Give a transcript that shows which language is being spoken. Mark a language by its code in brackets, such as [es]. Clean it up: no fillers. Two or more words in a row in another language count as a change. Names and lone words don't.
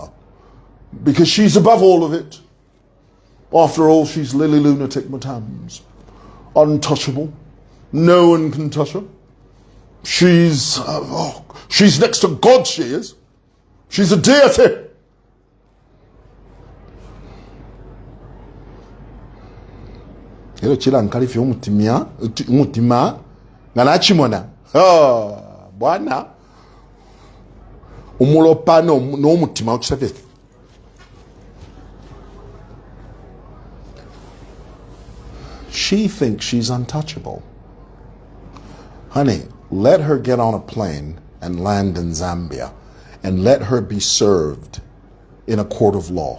[en] Because she's above all of it. After all, she's Lily Lunatic Mutamz. Untouchable. No one can touch her. She's next to God, she is. She's a deity. [bem] Ero chila nkalifi umutima nganachimona. Bwana. Umulopa no umutima uchisafe. [en] She thinks she's untouchable. Honey, let her get on a plane and land in Zambia, and let her be served in a court of law.